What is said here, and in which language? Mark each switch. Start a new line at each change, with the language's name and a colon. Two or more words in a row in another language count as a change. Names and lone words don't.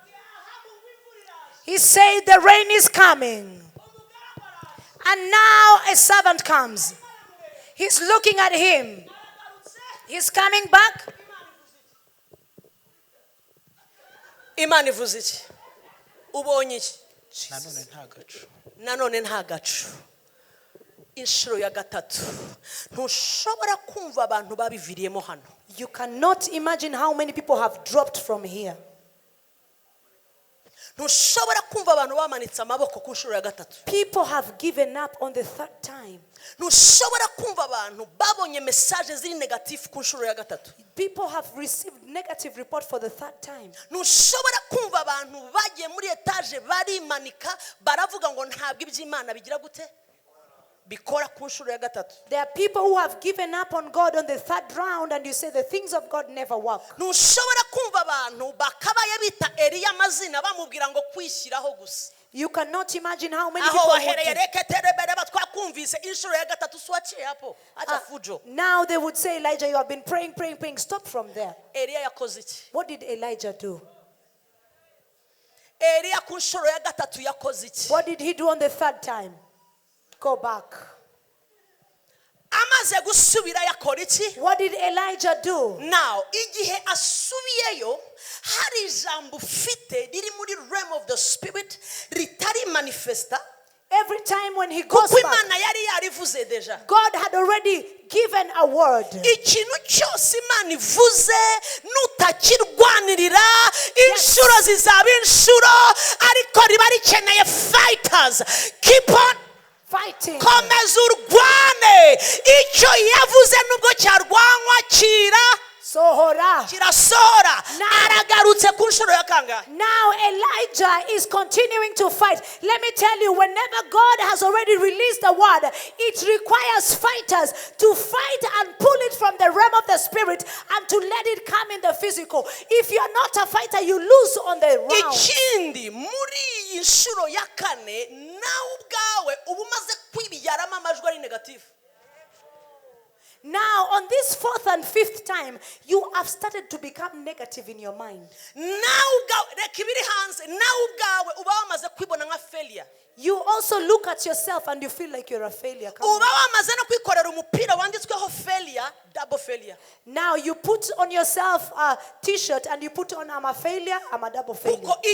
English: He said the rain is coming. And now a servant comes. He's looking at him. He's coming back.
Kinyarwanda: Imana ivuze iki? Ubonye iki? nanone nta gacu. Nanone nta gacu. Inshuro ya gatatu. Ntushobora kumva abantu babiviriyemo hano.
English: You cannot imagine how many people have dropped from here.
Kinyarwanda: Ntushobora kumva abantu bamanitse amaboko ku nshuro ya gatatu.
English: People have given up on the third time.
Kinyarwanda: Ntushobora kumva abantu babonye message ziri negative ku nshuro ya gatatu.
English: People have received negative report for the third time.
Kinyarwanda: Ntushobora kumva abantu bagiye muri etage barimanika baravuga ngo ntabwo iby'Imana bigira gute bikora ku nshuro ya gatatu.
English: There are people who have given up on God on the third round and you say the things of God never work.
Kinyarwanda: Ntushobora kumva abantu bakabaye bita Eliya amazina bamubwira ngo kwishyiraho gusa.
English: You cannot imagine how many
Kinyarwanda: Aho
English: people
Kinyarwanda: wahereye
English: would reke terebere batwakumvise inshuro ya gatatu swaciye hapo acha fujo. now they would say, Elijah, you have been praying. Stop from there.
Kinyarwanda: Eliya yakoze iki?
English: What did Elijah do?
Kinyarwanda: Eliya ku nshuro ya gatatu yakoze iki?
English: What did he do on the third time? Go back.
Kinyarwanda: amaze gusubira yakora iki?
English: What did Elijah do?
Kinyarwanda: Now igihe asubiyeyo hari ijambo ufite riri muri
English: realm of the spirit
Kinyarwanda: ritari manifesta.
English: Every time when he goes
Kinyarwanda: kuko
English: back,
Kinyarwanda: Imana yari yarivuze deja.
English: God had already given a word.
Kinyarwanda: Ikintu cyose Imana ivuze nutakirwanirira inshuro zizaba inshuro, ariko riba rikeneye fighters.
English: Keep on Fighting.
Kinyarwanda: komeza urwane. Icyo yavuze nubwo cyarwanwa Sohora. kirasohora. Aragarutse ku nshuro ya kangahe?
English: Now Elijah is continuing to fight. Let me tell you, whenever God has already released the word, it requires fighters to fight and pull it from the realm of the spirit and to let it come in the physical. If you are not a fighter, you lose on the round.
Kinyarwanda: Ikindi muri iyi nshuro ya kane nawe ubwawe uba umaze kwibiyaramo amajwi ari negative.
English: Now, on this fourth and fifth time, you have started to become negative in your mind. You also look at yourself and you feel like you're a failure. Now you put on yourself a t-shirt and you put on I'm a failure, I'm a double failure.